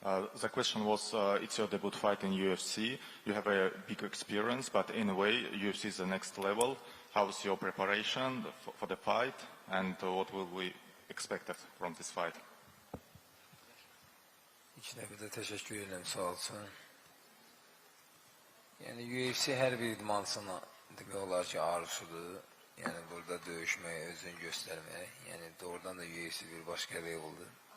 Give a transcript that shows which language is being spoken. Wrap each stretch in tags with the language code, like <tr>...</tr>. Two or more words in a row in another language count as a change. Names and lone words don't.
<en>The question was, it's your debut fight in UFC. You have a big experience, but in a way, UFC is the next level. How's your preparation for the fight, and what will we expect from this fight?</en> <az>İlk növbədə təşəkkür edirəm, sağ olsun. Yəni UFC hər bir idmançının demək olar ki, arzusudur. Yəni burada döyüşmək, özünü göstərmək. Yəni doğrudan da UFC bir başqa leveldir.</az>